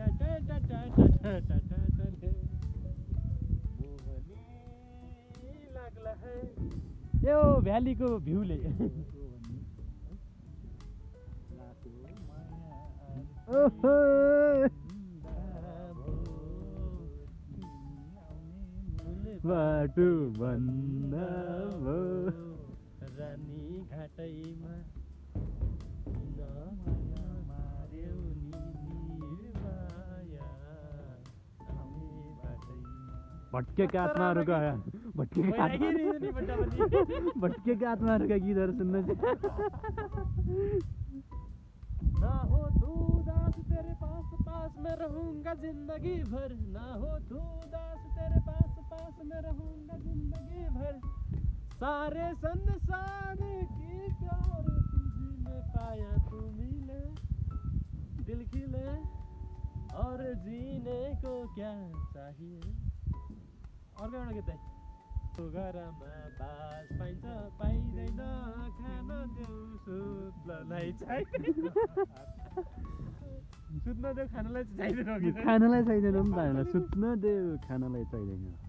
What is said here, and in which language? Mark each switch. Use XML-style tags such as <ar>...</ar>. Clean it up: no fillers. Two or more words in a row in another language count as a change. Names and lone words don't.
<ne>यो भ्यालीको भ्यूले बाटो भन्दा रानी घाटैमा भट्केका आत्माहरूका भट्केका आत्माहरूका गीतहरू सुन्न</ne> <hi>ना हो तू दास तेरे पास मैं रहूंगा जिंदगी भर ना हो तू दास तेरे पास मैं रहूंगा जिंदगी भर सारे संसार की प्यार तुझे पाया तू मिले दिल खिले और जीने को क्या चाहिए</hi> <ne>अर्को एउटा गीत घरमा बास पाइन्छ पाइँदैन खान देऊ सुत्नलाई चाहिँदैन सुत्न देऊ खानालाई चाहिँदैन खानालाई चाहिँदैन नि त हामीलाई सुत्न देऊ खानालाई चाहिँदैन</ne>